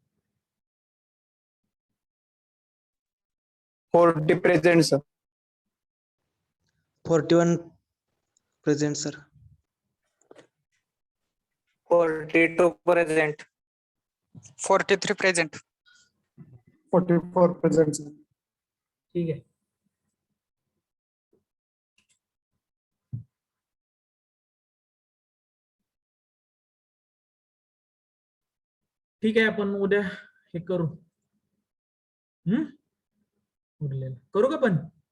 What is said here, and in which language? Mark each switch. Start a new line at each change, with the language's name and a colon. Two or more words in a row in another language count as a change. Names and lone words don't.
English: 40 present, sir. 41 present, sir. 42 present. 43 present. 44 present, sir.
Marathi: ठीक आहे. ठीक आहे, आपण उद्या हे करू. उरलेलं करू का पण?